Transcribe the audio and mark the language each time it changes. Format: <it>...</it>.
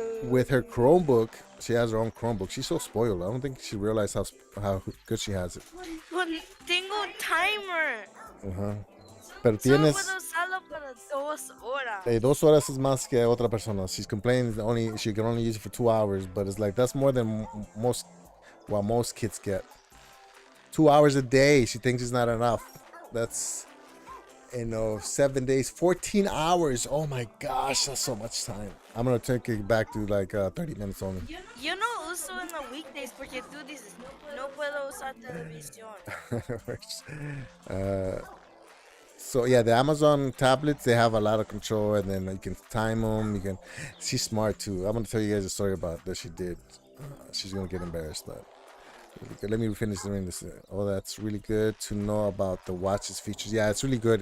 <en>With her Chromebook, she has her own Chromebook. She's so spoiled. I don't think she realized how good she has it.</en> <es>Tengo un timer. Pero tienes puedo usarlo para 2 horas. 2 horas es más que otra persona.</es> <en>She's complaining she can only use it for 2 hours, but it's like that's more than most kids get. 2 hours a day. She thinks it's not enough. That's 7 days, 14 hours. Oh my gosh, that's so much time. I'm gonna take it back to like 30 minutes only.</en> <es>Yo no uso en los weekdays porque tú dices, no puedo usar televisión.</es> <en>So yeah, the Amazon tablets, they have a lot of control, and then you can time them. She's smart too. I'm gonna tell you guys a story about that she did. She's gonna get embarrassed, but let me finish doing this. Oh, that's really good to know about the watch's features. Yeah, it's really good.</en>